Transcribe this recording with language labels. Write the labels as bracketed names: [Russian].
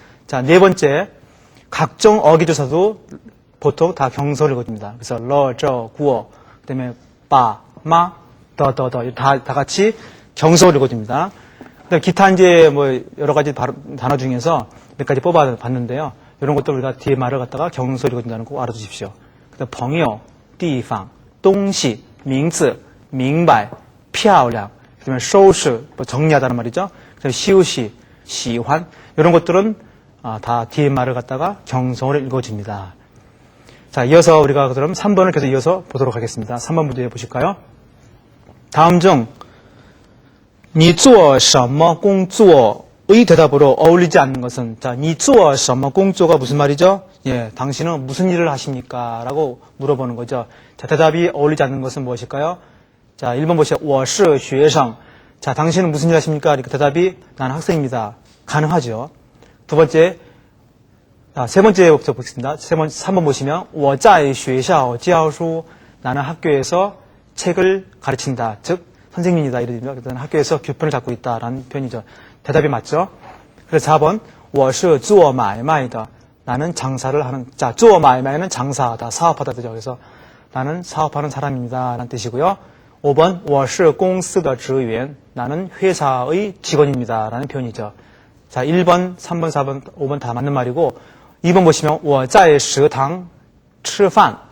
[Korean] 자, 네 번째, 각종 어기조사도 보통 다 경서로 읽어줍니다. 그래서 러, 저, 구어, 그다음에 바, 마, 더 다 같이 경서로 읽어줍니다. 그다음에 기타 이제 뭐 여러 가지 단어 중에서 몇 가지 뽑아봤는데요. 이런 것도 우리가 뒤에 말을 갖다가 경서로 읽어준다는 거 꼭 알아두십시오. [Chinese] 그다음 朋友, 地方, 东西, 名字, 明白, 漂亮. [Korean] 그다음에 收拾, 정리하다는 말이죠. 그다음에 休息, 喜欢 이런 것들은 다 뒤에 말을 갖다가 경성으로 읽어집니다. 자, 이어서 우리가 그럼 3번을 계속 이어서 보도록 하겠습니다. 3번 문제 보실까요? 다음 중 [Chinese] 你做什么工作 [Korean] 의 대답으로 어울리지 않는 것은 자, 你做什么工作가 무슨 말이죠? 예, 당신은 무슨 일을 하십니까? 라고 물어보는 거죠. 자, 대답이 어울리지 않는 것은 무엇일까요? 자, 1번 보시죠. [Chinese] 我是学生. [Korean] 자, 당신은 무슨 일 하십니까? 그러니까 대답이 나는 학생입니다. 가능하죠. 두 번째, 세 번째부터 보겠습니다. 3번 보시면 [Chinese] 我在学校教书. [Korean] 나는 학교에서 책을 가르친다. 즉 선생님이다. 이러면 학교에서 교편을 잡고 있다라는 표현이죠. 대답이 맞죠? 그래서 4번 [Chinese] 我是做买卖的. [Korean] 나는 장사를 하는. 자, 做买卖는 장사하다, 사업하다 되죠. 그래서 나는 사업하는 사람입니다. 라는 뜻이고요. 5번 [Chinese] 我是公司的职员. [Korean] 나는 회사의 직원입니다. 라는 표현이죠. 자, 1번, 3번, 4번, 5번 다 맞는 말이고 2번 보시면 [Chinese] 我在食堂吃饭.